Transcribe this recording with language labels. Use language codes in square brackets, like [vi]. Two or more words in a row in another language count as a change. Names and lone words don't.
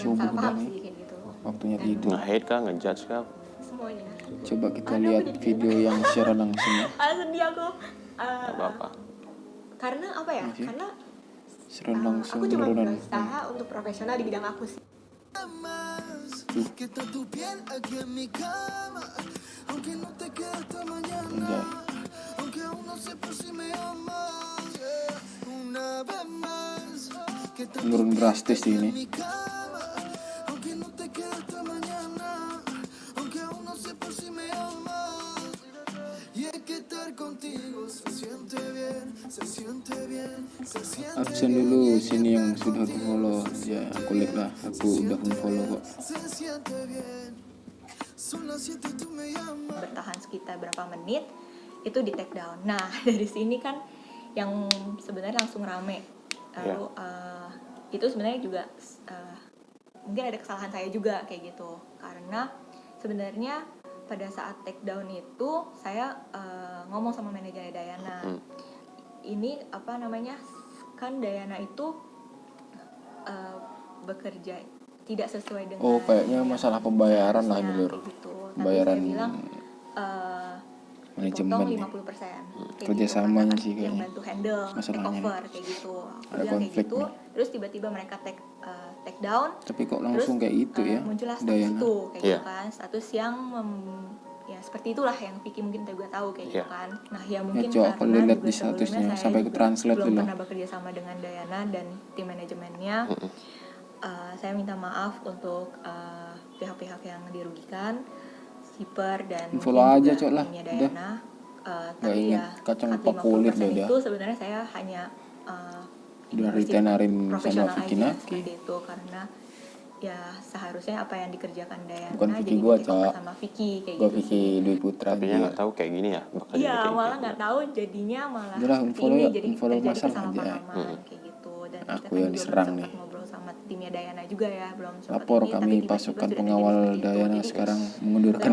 [id] subuh salah udah paham nih sih kayak gitu waktunya tidur. Nge-hate kah? Nge-judge kah? semuanya. Coba kita Aduh, lihat aku jadi video yang secara langsung. Sedih aku. Nggak apa-apa. Karena apa ya? Oke. Karena Secara langsung aku cuma beneran. berusaha untuk profesional di bidang aku sih. [es] Que está tu piel aquí en mi cama, aunque no te quede hasta mañana, [id] Enggak. [es] aunque aún no sé por si me amas, una vez más, que está tu [id] Menurun drastis sih ini. [es] mi cama, aunque no te quede hasta mañana, aunque aún no sé por si me amas, y es que estar contigo se siente bien, se siente bien, se siente [id] Absen dulu sini yang sudah aku follow ya, aku lihat lah, aku udah follow kok. [es] se siente bien, son las 7 tú me llamas. [id] Bertahan sekitar berapa menit itu di [en] take down. [id] Nah dari sini kan yang sebenarnya langsung rame. Lalu itu sebenarnya juga mungkin ada kesalahan saya juga kayak gitu, karena sebenarnya pada saat [en] take down [id] itu saya ngomong sama manajernya Dayana. Ini apa namanya, kan Dayana itu bekerja tidak sesuai dengan Kayaknya masalah pembayaran lah ini, Lur. gitu. Pembayaran Tapi saya bilang manajemen dipotong nih. 50% kayak Kerjasamanya gitu, sih yang kayaknya. bantu [en] handle take [id] Masalahnya over kayak gitu. Aku ada bilang kayak konflik gitu, nih. terus tiba-tiba mereka [en] take down. [id] Tapi kok langsung Terus, kayak itu ya, muncullah status Dayana. itu kayak Iya. gitu kan, status yang ya seperti itulah yang Vicky mungkin juga tahu kayak gitu Iya. kan. Nah ya mungkin coba aku karena lihat juga di statusnya, sebelumnya saya sampai ke juga translate belum dulu. pernah bekerja sama dengan Dayana dan tim manajemennya. Saya minta maaf untuk pihak-pihak yang dirugikan, Shipper dan Follow mungkin aja, juga Cok, lah. timnya Udah. Dayana. Tapi inget ya kacang cut pak kulit 50% deh dia. itu sebenarnya saya hanya Udah bersifat ditenarin sama profesional Vicky aja Naki. seperti itu, karena ya seharusnya apa yang dikerjakan Dayana Bukan Vicky jadi gua, di [en] take over [id] Cok. sama Vicky kayak Gua gitu Vicky sih. Dwi Putra Tapi ya dia. nggak tahu kayak gini ya. bakal Iya, jadi kayak malah gini. nggak tahu jadinya malah Udah lah, seperti unfollow ini, ya, jadi unfollow terjadi masal aja. kesalahpahaman kayak gitu. Dan Aku kita kan yang juga diserang belum nih. sempat ngobrol sama timnya Dayana juga ya, belum sempat Lapor ini, tapi kami tiba-tiba pasukan sudah pengawal terjadi seperti itu. Dayana Jadi, sekarang mengundurkan